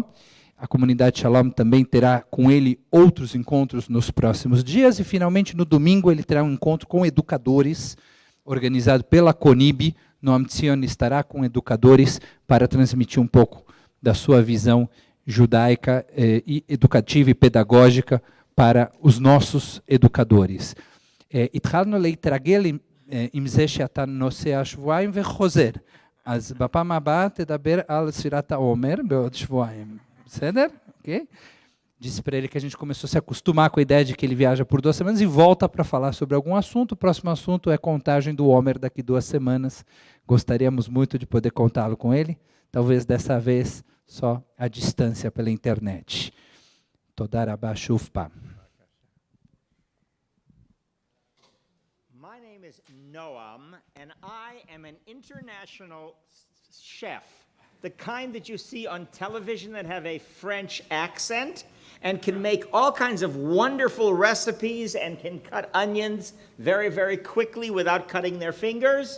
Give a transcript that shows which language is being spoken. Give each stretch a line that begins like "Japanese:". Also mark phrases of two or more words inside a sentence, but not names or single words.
Portuguese: A comunidade Shalom também terá com ele outros encontros nos próximos dias, e finalmente no domingo ele terá um encontro com educadores, organizado pela CONIB. Noam estará com educadores para transmitir um pouco da sua visão judaica e educativa e pedagógica para os nossos educadores.
Hebrew: התחלנו להתרגל עם זה שאתה נוסע שבועיים וחוזר. אז בפעם הבאה תדבר על ספירת העומר בעוד שבועיים. בסדר?
Portuguese: Ok? Disse para ele que a gente começou a se acostumar com a ideia de que ele viaja por 2 semanas e volta para falar sobre algum assunto. O próximo assunto é contagem do Homer daqui 2 semanas. Gostaríamos muito de poder contá-lo com ele. Talvez dessa vez só à distância pela internet.
Hebrew: תודה רבה שוב פה.
English: My name is Noam, and I am an international chef, the kind that you see on television that have a French accent and can make all kinds of wonderful recipes and can cut onions very, very quickly without cutting their fingers.